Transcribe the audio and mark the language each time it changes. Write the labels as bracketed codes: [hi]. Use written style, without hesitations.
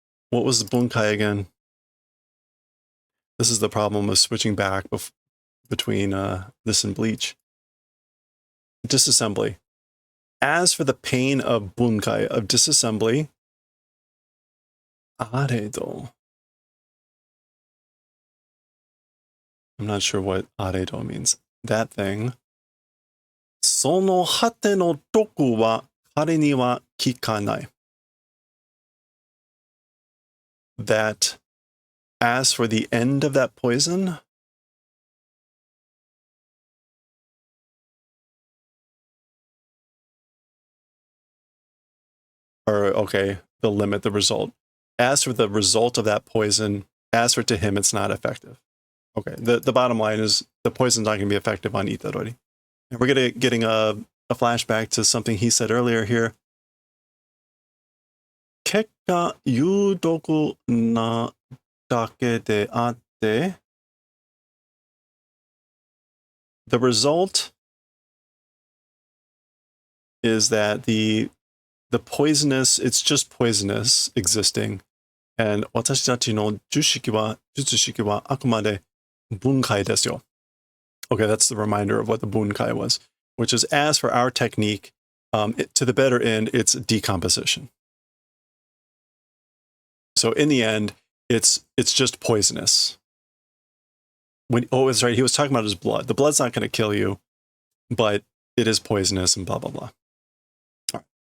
[en] What was the bunkai again? This is the problem of switching back between this and Bleach. Disassembly. As for the pain of bunkai, of disassembly, aredo. I'm not sure what aredo means. That thing. [ja] その果ての毒は彼には効かない。 [en] That as for the end of that poison, or okay, the limit, the result. As for the result of that poison, as for to him, it's not effective. Okay, the bottom line is the poison's not going to be effective on Itadori. And we're getting a flashback to something he said earlier here. 結果有毒なだけであって the result is that the poisonous, it's just poisonous existing. [ja] And 私たちの術式はあくまで分解ですよ. [en] Okay, that's the reminder of what the bunkai was, which is as for our technique, to the better end, it's decomposition. So in the end, it's just poisonous. That's right. He was talking about his blood. The blood's not going to kill you, but it is poisonous and blah, blah, blah. Right.